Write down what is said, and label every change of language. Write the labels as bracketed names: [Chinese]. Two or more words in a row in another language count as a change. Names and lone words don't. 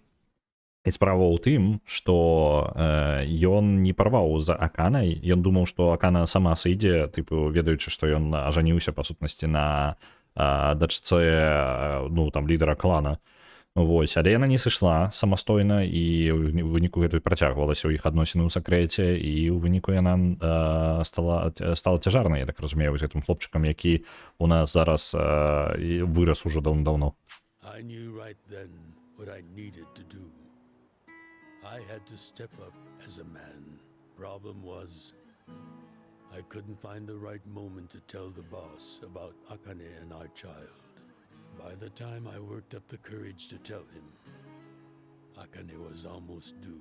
[Belarusian] І справа ў тым, што ён не парваў за Аканай, ён думаў, што Акана сама сыдзе, тыпу, ведаючы, што ён ажаніўся, па сутнасці, на дачцэ, ну, там, лідара клана. Вось, але яна не сышла самастойна, і ў выніку гэта працягвалася ў іх адносіны ў сакрэце, і ў выніку яна стала цяжарнай, я так разумею, з гэтым хлопчыкам, які у нас зараз вырас ужо даўно-даўно. [English] I knew right then what I needed to do. I had to step up as a man. Problem was, I couldn't find the right moment to tell the boss about Akane and our child. By the time I worked up the courage to tell him, Akane was almost due.